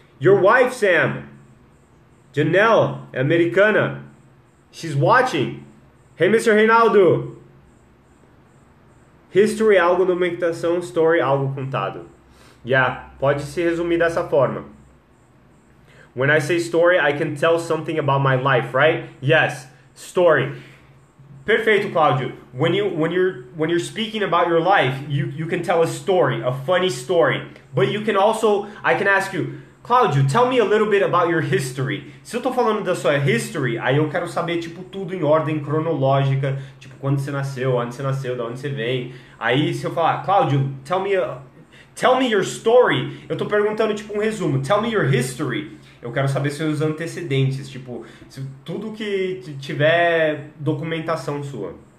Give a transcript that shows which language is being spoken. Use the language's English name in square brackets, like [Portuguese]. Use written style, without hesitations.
[English] Your wife, Sam, Janelle, [Portuguese] é americana, [English] she's watching. Hey, Mr. Reinaldo. [Portuguese] History, algo documentação, story, algo contado. Yeah, pode se resumir dessa forma. [English] When I say story, I can tell something about my life, right? Yes, story. Perfeito, Cláudio. When you're speaking about your life, you can tell a story, a funny story. But you can also, I can ask you, Cláudio, tell me a little bit about your history. [Portuguese] Se eu tô falando da sua history, aí eu quero saber tipo tudo em ordem cronológica, tipo quando você nasceu, onde você nasceu, de onde você vem. Aí se eu falar, Cláudio, [English] tell me your story, [Portuguese] eu tô perguntando tipo um resumo. [English] Tell me your history. [Portuguese] Eu quero saber seus antecedentes, tipo, tudo que tiver documentação sua.